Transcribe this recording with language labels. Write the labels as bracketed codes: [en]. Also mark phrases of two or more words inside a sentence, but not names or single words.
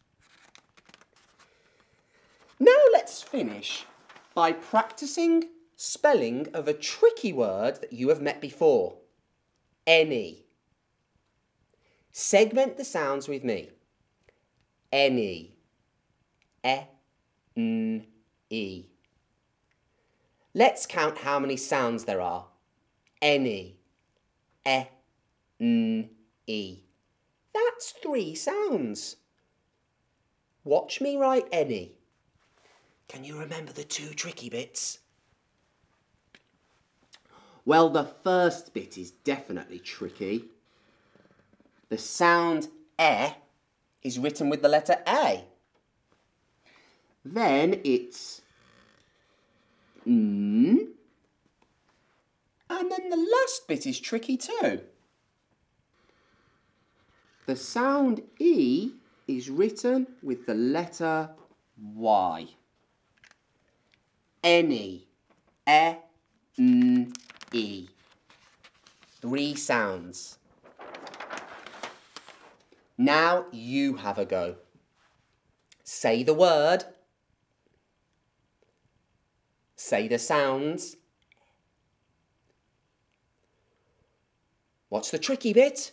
[en] Now let's finish by practicing spelling of a tricky word that you have met before. Any. Segment the sounds with me. Any. E-N-E. Let's count how many sounds there are. Any. E-N-E. That's 3 sounds. Watch me write any. Can you remember the 2 tricky bits? Well, the first bit is definitely tricky. The sound E is written with the letter A. Then it's N. And then the last bit is tricky too. The sound E is written with the letter Y. Any. E-N-E. 3 sounds. Now you have a go. Say the word. Say the sounds. What's the tricky bit?